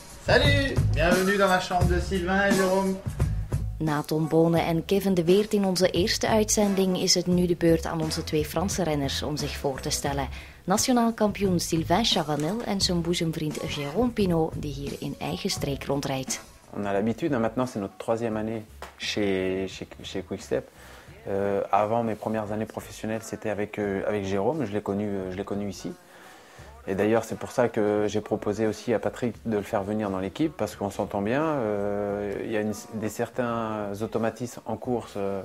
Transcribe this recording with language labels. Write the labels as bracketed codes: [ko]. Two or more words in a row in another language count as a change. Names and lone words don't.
[fr] Salut! Bienvenue dans la chambre de Sylvain et Jérôme. [nl] Na Tom Bonen en Kevin de Weert in onze eerste uitzending is het nu de beurt aan onze twee Franse renners om zich voor te stellen. Nationaal kampioen Sylvain Chavanel en zijn boezemvriend Jérôme Pinault, die hier in eigen streek rondrijdt. [fr] On a l'habitude, maintenant c'est notre troisième année chez Quick-Step. Avant mes premières années professionnelles, c'était avec Jérôme, je l'ai connu ici. Et d'ailleurs c'est pour ça que j'ai proposé aussi à Patrick de le faire venir dans l'équipe, parce qu'on s'entend bien, il y a certains automatismes en course.